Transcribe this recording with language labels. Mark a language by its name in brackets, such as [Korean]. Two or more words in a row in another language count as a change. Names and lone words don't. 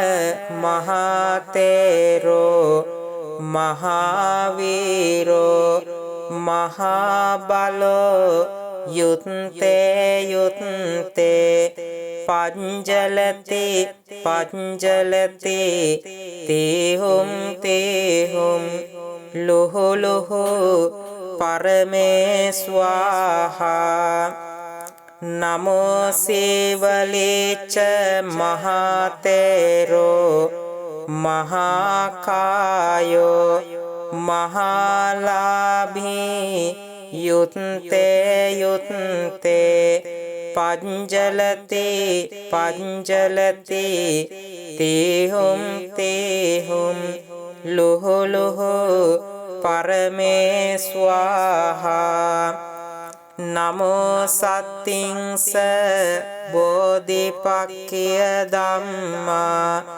[Pali] මහතේරෝ මහාවීරෝ මහාබලෝ යුත්තේ යුත්තේ පංජලති පංජලති තේහුම් තේහුම් ලොහු ලොහු පරමේ ස්වාහා නමෝ සීවලේච මහතේරෝ මහාකායෝ මහාලාභී යුත්තේ යුත්තේ පංජලති පංජලති තේහුම් තේහුම් ලොහු ලොහු පරමේ ස්වාහා නමෝ සත්තිංස බෝධිපක්ඛිය ධම්මා